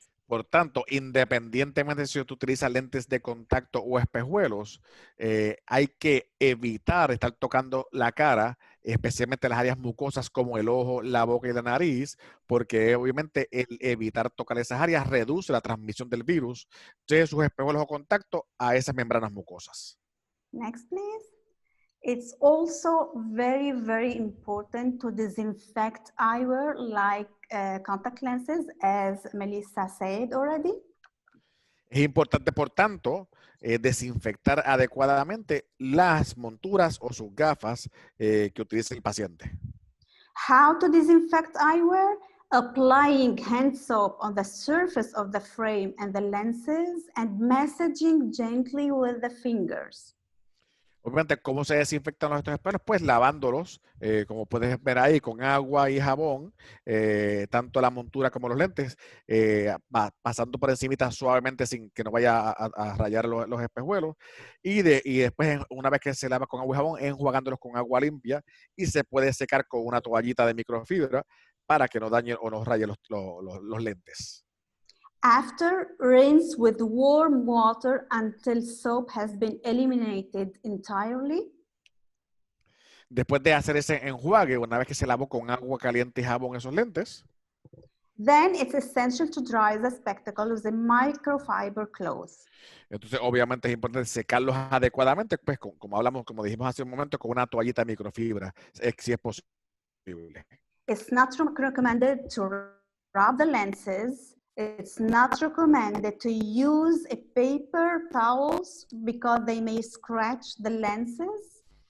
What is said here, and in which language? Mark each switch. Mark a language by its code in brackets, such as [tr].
[es] Por tanto, independientemente si tú utilizas lentes de contacto o espejuelos, hay que evitar estar tocando la cara, especialmente las áreas mucosas como el ojo, la boca y la nariz, porque obviamente el evitar tocar esas áreas reduce la transmisión del virus de sus espejuelos o contacto a esas membranas mucosas. [en] Next, please. It's also very, very important to disinfect eyewear like contact lenses, as Melissa said already. [es] Es importante, por tanto, desinfectar adecuadamente las monturas o sus gafas que utilice el paciente. [en] How to disinfect eyewear? Applying hand soap on the surface of the frame and the lenses and massaging gently with the fingers. [es] Obviamente, ¿cómo se desinfectan estos espejuelos? Pues lavándolos, como puedes ver ahí, con agua y jabón, tanto la montura como los lentes, pasando por encimita suavemente sin que no vaya a rayar los espejuelos. Y después, una vez que se lava con agua y jabón, enjuagándolos con agua limpia y se puede secar con una toallita de microfibra para que no dañe o no raye los lentes. [en] After, rinse with warm water until soap has been eliminated entirely. [es] Después de hacer ese enjuague, una vez que se lavó con agua caliente y jabón esos lentes, [en] Then it's essential to dry the spectacle with a microfiber cloth. [es] entonces obviamente es importante secarlos adecuadamente, pues como dijimos hace un momento, con una toallita de microfibra, si es posible. [en] It's not recommended to rub the lenses. It's not recommended to use a paper towels because they may scratch the lenses.